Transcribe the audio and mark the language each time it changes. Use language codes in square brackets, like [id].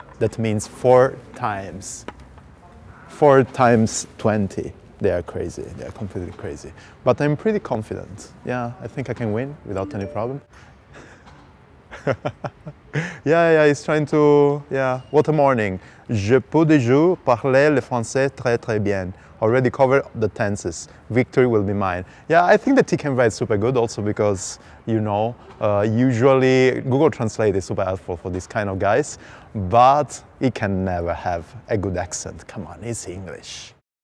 [en] That means 4 times. 4 times 20. They are crazy. They are completely crazy. But I'm pretty confident. Yeah, I think I can win without any problem. yeah, he's trying to, what a morning. [fr] Je peux déjà parler le français très bien. [en] Already covered the tenses. Victory will be mine. Yeah, I think that he can write super good also because, you know, usually Google Translate is super helpful for this kind of guys, but he can never have a good accent. Come on, it's English.